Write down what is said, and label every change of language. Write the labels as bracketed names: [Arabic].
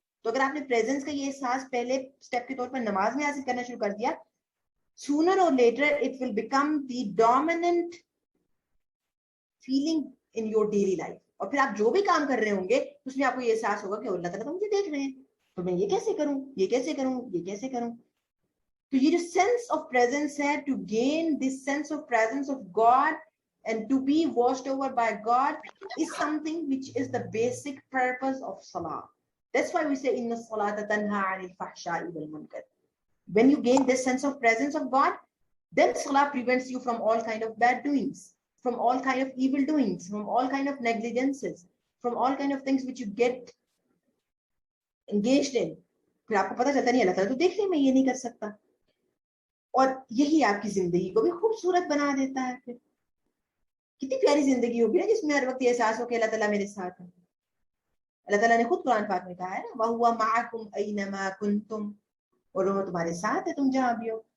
[Urdu] تو اگر آپ نے presence کا یہ احساس پہلے سٹیپ کے طور پر نماز میں حاصل کرنا شروع کر دیا, [English] sooner or later it will become the dominant feeling in your daily life. [Urdu] اور پھر آپ جو بھی کام کر رہے ہوں گے اس میں آپ کو یہ احساس ہوگا کہ اللہ تعالیٰ تو مجھے دیکھ رہے ہیں, تو میں یہ کیسے کروں, یہ کیسے کروں, یہ کیسے کروں. تو یہ جو [English] sense of presence ہے, to gain this sense of presence of God and to be watched over by God is something which is the basic purpose of salah. That's why we say [Arabic] inna salata tanha 'anil fahsha'i wal munkar. [English] When you gain this sense of presence of God, then salah prevents you from all kind of bad doings, from all kind of evil doings, from all kind of negligences, from all kind of things which you get engaged in. [Urdu] پھر آپ کو پتہ چلتا نہیں اللہ تعالیٰ تو دیکھ رہے میں یہ نہیں کر سکتا, اور یہی آپ کی زندگی کو بھی خوبصورت بنا دیتا ہے. پھر کتنی پیاری زندگی ہوگی نا جس میں ہر وقت یہ احساس ہو کہ اللہ تعالیٰ میرے ساتھ ہے. اللہ تعالیٰ نے خود قرآن پاک میں کہا ہے نا, [Arabic] وَهُوَ مَعَكُمْ أَيْنَمَا كُنْتُمْ, [Urdu] اور وہ تمہارے ساتھ ہے تم جہاں بھی ہو.